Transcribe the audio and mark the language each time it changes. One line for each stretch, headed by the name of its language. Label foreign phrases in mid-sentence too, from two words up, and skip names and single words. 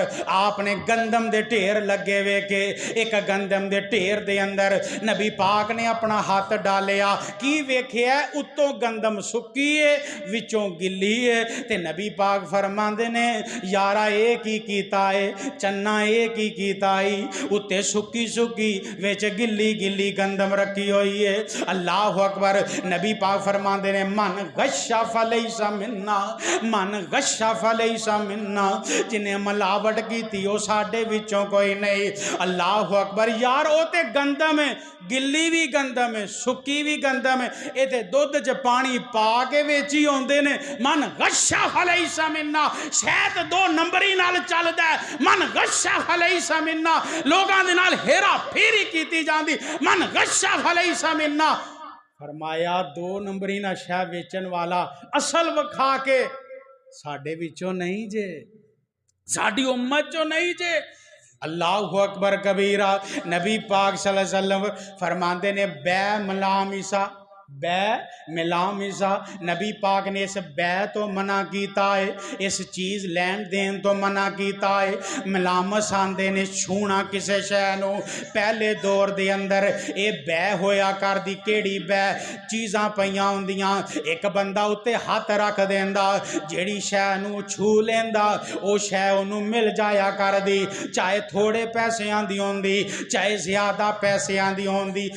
Punjabi: آپ نے گندم دے ڈھیر لگے ویکھے، اک گندم دے ڈھیر دے اندر نبی پاک نے اپنا ہتھ ڈالیا، کی ویکھیا اتوں گندم سکی ہے وچوں گلی ہے. تے نبی پاک فرماندے نے یارا ایہہ کی کیتا ہے، چنا ایہہ کی کیتا ہے، اتے سکی سکی وچ گلی گلی گندم رکھی ہوئی ہے. اللہ اکبر۔ نبی پاک فرماندے نے
Arabic: من غش فليس منا، من غش فليس منا,
Punjabi: جنہاں ملاوٹ کیتی سی او ساڈے وچوں کوئی نہیں.
Arabic: الله أكبر.
Punjabi: یار او تے گندم ہے، گلی وی گندم ہے، سکی وی گندم ہے، ایہہ تے دودھ چ پانی پا کے ویچی آؤندے نے.
Arabic: من غش فليس منا,
Punjabi: شاید دو نمبری نال چلدا ہے.
Arabic: من غش فليس منا,
Punjabi: لوکاں دے نال ہیرا پھیری کیتی جاندی.
Arabic: من غش فليس منا.
Punjabi: فرمایا دو نمبری نال شے ویچن والا اصل وکھا کے ساڈے وچوں نہیں جے، ساڈی امت چوں نہیں جے.
Arabic: الله أكبر كبيرا.
Punjabi: نبی پاک صلی اللہ علیہ وسلم فرماندے نے
Arabic: بيع الملامسة، بيع الملامسة,
Punjabi: نبی پاک نے اس بیع توں منع کیتا ہے، اس چیز لین دین توں منع کیتا ہے. ملامسہ آکھدے نے چھونا کسی شے نوں۔ پہلے دور دے اندر ایہہ بیع ہویا کردی کیہڑی بیع، چیزاں پئیاں ہوندیاں، اک بندہ اتے ہتھ رکھ دیندا، جیہڑی شے نوں چھو لیندا او شے اوہنوں مل جایا کردی، چاہے تھوڑے پیسیاں دی ہوندی چاہے زیادہ پیسیاں دی ہوندی.